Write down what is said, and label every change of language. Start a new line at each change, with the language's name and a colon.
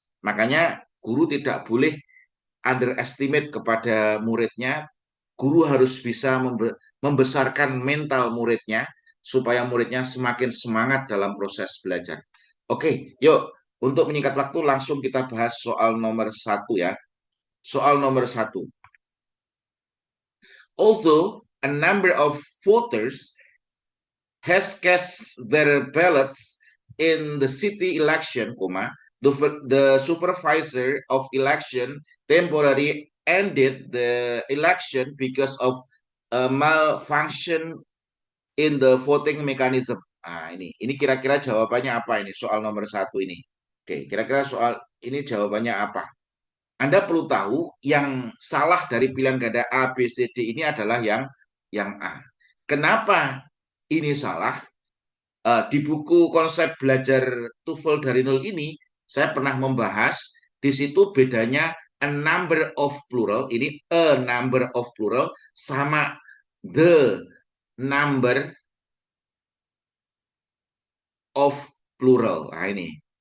Indonesian: Makanya guru tidak boleh underestimate kepada muridnya. Guru harus bisa membesarkan mental muridnya supaya muridnya semakin semangat dalam proses belajar. Oke, yuk untuk menyingkat waktu langsung kita bahas soal nomor satu ya. Soal nomor satu.
English: Although a number of voters has cast their ballots in the city election, the supervisor of election temporarily ended the election because of a malfunction in the voting mechanism.
Indonesian: Nah, ini kira-kira jawabannya apa ini soal nomor satu ini? Oke, kira-kira soal ini jawabannya apa? Anda perlu tahu yang salah dari pilihan ganda A, B, C, D ini adalah yang A. Kenapa ini salah? Di buku konsep belajar TOEFL dari nol ini, saya pernah membahas di situ bedanya
English: a number of plural,
Indonesian: ini a number of plural sama
English: the number of plural.
Indonesian: Nah, ini.